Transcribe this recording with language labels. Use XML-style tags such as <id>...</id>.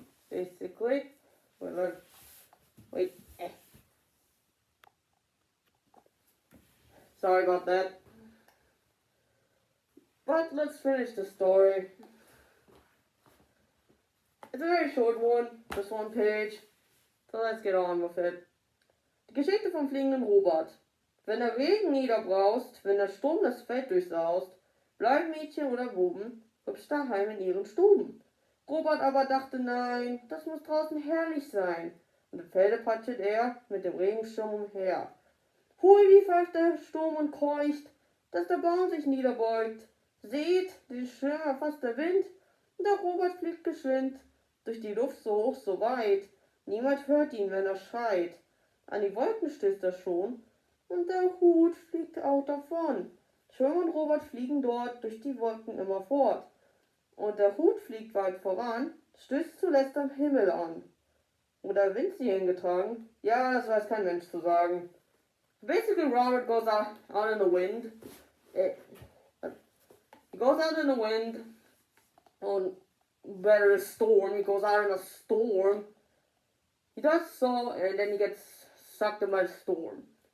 <en>Basically. Wait. Sorry about that. But let's finish the story. It's a very short one, just 1 page. So let's get on with it.</en> <de>Die Geschichte vom fliegenden Robert. Wenn der Regen niederbraust, wenn der Sturm das Feld durchsaust, bleiben Mädchen oder Buben hübsch daheim in ihren Stuben. Robert aber dachte, nein, das muss draußen herrlich sein. Und im Felde patschet er mit dem Regenschirm umher. Hui, wie pfeift der Sturm und keucht, dass der Baum sich niederbeugt. Seht, den Schirm erfasst der Wind, und der Robert fliegt geschwind, durch die Luft so hoch, so weit. Niemand hört ihn, wenn er schreit. An die Wolken stößt er schon, und der Hut fliegt auch davon. Schirm und Robert fliegen dort durch die Wolken immer fort. Und der Hut fliegt weit voran, stößt zuletzt am Himmel an. Wo der Wind sie hingetragen? Ja, das weiß kein Mensch zu sagen.</de> <en>Basically, Robert goes out in the wind. He goes out in the wind, or better a storm. He goes out in a storm. He does so, and then he gets sucked in by the storm.</en>